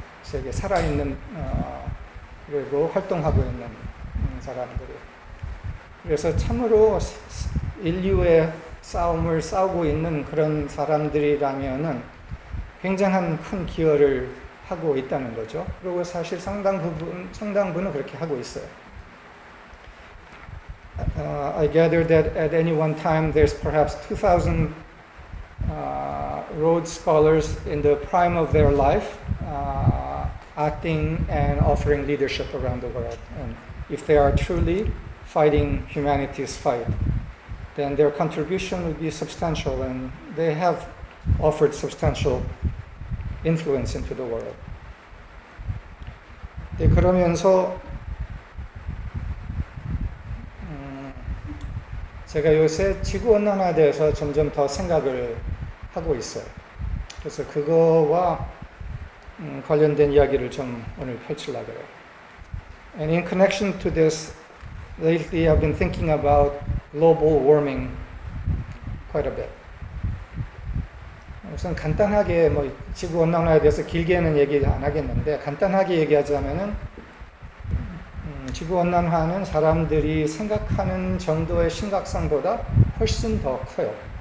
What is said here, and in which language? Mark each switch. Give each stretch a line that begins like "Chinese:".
Korean: 세계 살아있는 그리고 활동하고 있는 사람들이. 그래서 참으로 인류의 싸움을 싸우고 있는 그런 사람들이라면은 굉장한 큰 기여를 하고 있다는 거죠. 그리고 사실 상당 부분은 그렇게 하고 있어요.
English: I gather that at any one time there's perhaps 2,000 Rhodes scholars in the prime of their life acting and offering leadership around the world. And if they are truly fighting humanity's fight, then their contribution would be substantial, and they have offered substantial influence into the world.
Korean: 네, 그러면서 제가 요새 지구온난화에 대해서 점점 더 생각을 하고 있어요. 그래서 그거와 관련된 이야기를 좀 오늘 펼치려고 그래요.
English: And in connection to this, lately I've been thinking about global warming quite a bit.
Korean: 우선 간단하게 뭐 지구 온난화에 대해서 길게는 얘기 안 하겠는데 간단하게 얘기하자면은 지구 온난화는 사람들이 생각하는 정도의 심각성보다 훨씬 더 커요.